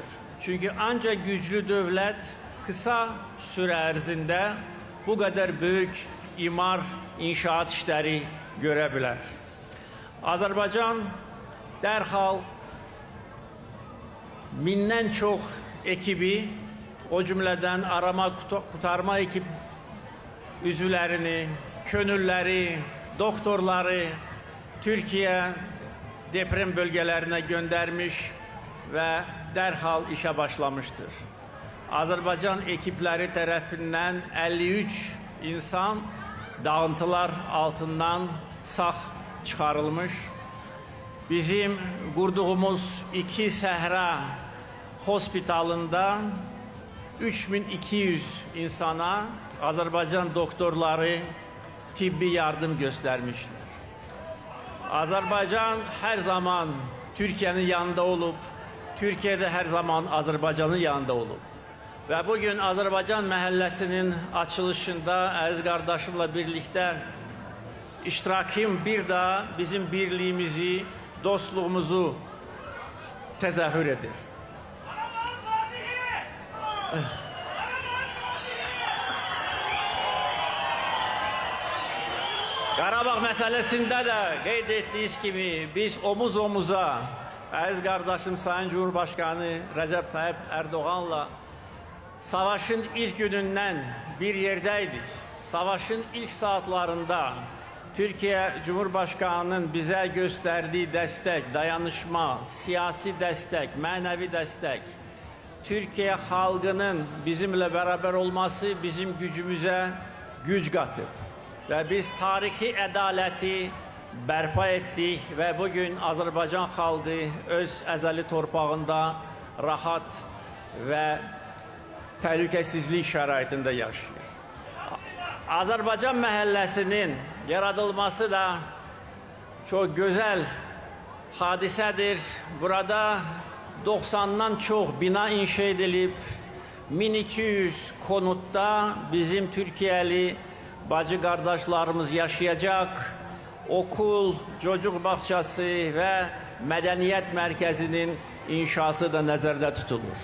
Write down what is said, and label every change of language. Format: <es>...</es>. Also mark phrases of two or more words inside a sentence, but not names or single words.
<az>Çünkü ancak güclü dövlət</az> <tr>kısa süre</tr> <az>ərzində bu qədər böyük imar, inşaat işləri görə bilər. Azərbaycan dərhal mindən çox ekibi, o cümlədən arama kurtarma ekip üzvlərini, könülləri, doktorları</az> <tr>Türkiye deprem bölgelerine göndermiş ve dərhal işe başlamıştır.</tr> <az>Azərbaycan ekipləri tərəfindən 53 insan dağıntılar altından sağ çıxarılmış. Bizim qurduğumuz 2 Səhra hospitalında 3200 insana Azərbaycan doktorları tibbi yardım göstermişler.</az> <tr>Azərbaycan her zaman Türkiye'nin yanında olup, Türkiye'de her zaman Azərbaycanın yanında olup. Ve bugün Azərbaycan məhəlləsinin açılışında əziz qardaşımla birlikte iştirakım bir daha bizim birliğimizi, dostluğumuzu tezahür edir.</tr> <az>Qarabağ məsələsində də qeyd etdiyiniz kimi biz omuz omuza əziz qardaşım Sayın Cumhurbaşkanı Recep Tayyip Erdoğan'la savaşın ilk günündən bir yerdəydik.</az> <tr>Savaşın ilk saatlarında Türkiye Cumhurbaşkanı'nın bize gösterdiği destek, dayanışma, siyasi destek, mənəvi destek, Türkiye halkının bizimle beraber olması bizim gücümüze güc katıb.</tr> <az>Ve biz tarihi ədaleti bərpa ettik ve bugün Azərbaycan xalqı öz əzəli torpağında rahat ve təhlükəsizlik şəraitində yaşayır. Azərbaycan məhəlləsinin yaradılması da</az> <tr>çok güzel hadisedir. Burada 90'dan çok bina inşa edilip 1200 konutta bizim Türkiye'li bacı kardeşlerimiz yaşayacak. Okul, çocuk bahçesi ve medeniyet merkezinin inşası da nəzərdə tutulur.</tr>